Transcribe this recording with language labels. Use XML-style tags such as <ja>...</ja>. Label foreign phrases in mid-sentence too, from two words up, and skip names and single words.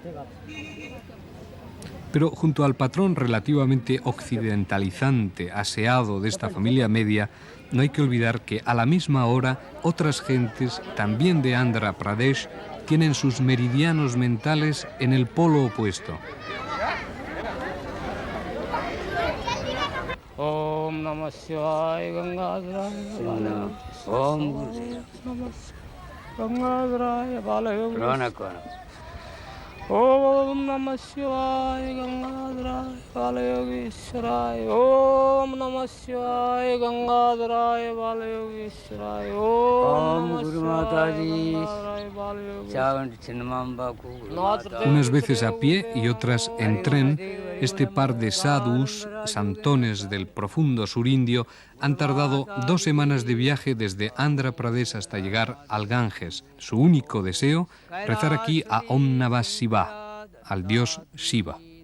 <es>Pero junto al patrón relativamente occidentalizante, aseado de esta familia media, no hay que olvidar que a la misma hora otras gentes, también de Andhra Pradesh, tienen sus meridianos mentales en el polo opuesto.</es> <sa>Om Namah Shivaya Gangadharaya Om Gangadharaya Balayogi Om Namah Shivaya Gangadharaya Balayogi Om Namah Shivaya Gangadharaya Balayogi Om Guru Mataji.</sa> <es>Unas veces a pie y otras en tren, este par de sadhus, santones del profundo surindio, han tardado 2 semanas de viaje desde Andhra Pradesh hasta llegar al Ganges. Su único deseo, rezar aquí a</es> <sa>Om Namah Shivaya,</sa> <es>al dios Shiva.</es>